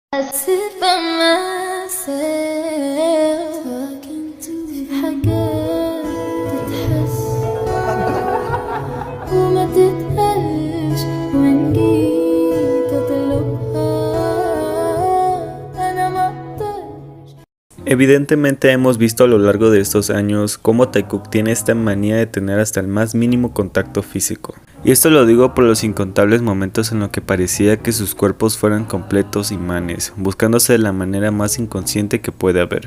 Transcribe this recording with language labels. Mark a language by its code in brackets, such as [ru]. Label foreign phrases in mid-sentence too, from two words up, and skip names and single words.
[en] sit by myself talking to [ar] في حاجات تتحس وما تتقالش وإن جيت أطلبها أنا ما أقدرش. [es] Evidentemente hemos visto a lo largo de estos años cómo Taekook tiene esta manía de tener hasta el más mínimo contacto físico. Y esto lo digo por los incontables momentos en los que parecía que sus cuerpos fueran completos imanes, buscándose de la manera más inconsciente que puede haber.